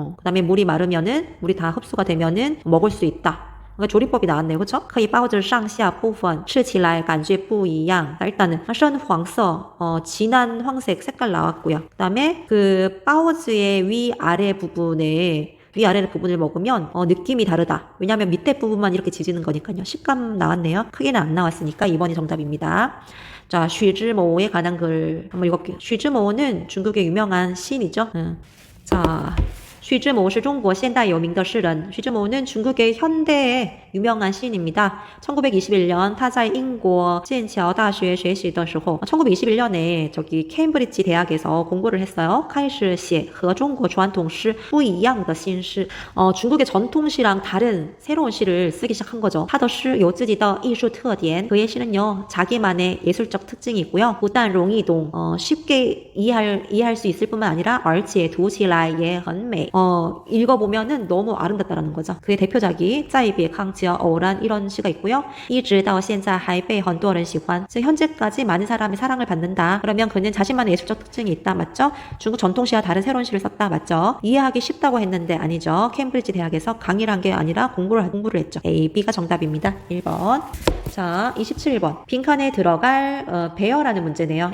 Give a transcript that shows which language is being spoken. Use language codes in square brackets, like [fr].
[ko] 그다음에 물이 마르면은 물이 다 흡수가 되면은 먹을 수 있다. 그러니까 조리법이 나왔네요. 그쵸? [zh] 可以包着上下部分吃起来感觉不一样. [ko] 일단은 深黄色, 진한 황색 색깔 나왔고요. 그 다음에 그 바오즈의 위아래 부분을 먹으면 느낌이 다르다. 왜냐하면 밑에 부분만 이렇게 지지는 거니까요. 식감 나왔네요. 크게는 안 나왔으니까 2번이 정답입니다. 자, 쉬즈모에 관한 글 한번 읽어볼게요. 쉬즈모는 중국의 유명한 시인이죠. [zh] 자, 徐志摩是中国现代有名的诗人. [ko] 徐志摩는 중국의 현대의 유명한 시인입니다. 1921년 [zh] 他在英国剑桥大学学习的时候, [ko] 1921년에 저기 케임브리지 대학에서 공부를 했어요. [zh] 开始写和中国传统诗不一样的新诗. [ko] 중국의 전통시랑 다른 새로운 시를 쓰기 시작한 거죠. [zh] 他的诗有自己的艺术特点. [ko] 그의 시는요 자기만의 예술적 특징이 있고요. [zh] 不但容易懂, [ko] 쉽게 이해할 수 있을 뿐만 아니라 [zh] 而且读起来也很美. [ko] 읽어보면은 너무 아름답다라는 거죠. 그의 대표작이 [zh] 在别康jiao偶然 [ko] 이런 시가 있고요. [zh] 一直到现在还被很多人喜欢. [ko] 즉 현재까지 많은 사람이 사랑을 받는다. 그러면 그는 자신만의 예술적 특징이 있다. 맞죠? 중국 전통시와 다른 새로운 시를 썼다. 맞죠? 이해하기 쉽다고 했는데 아니죠. 케임브리지 대학에서 강의를 한 게 아니라 공부를 했죠. A, B가 정답입니다. 1번. 자, 27번. 빈칸에 들어갈 배열하는 문제네요.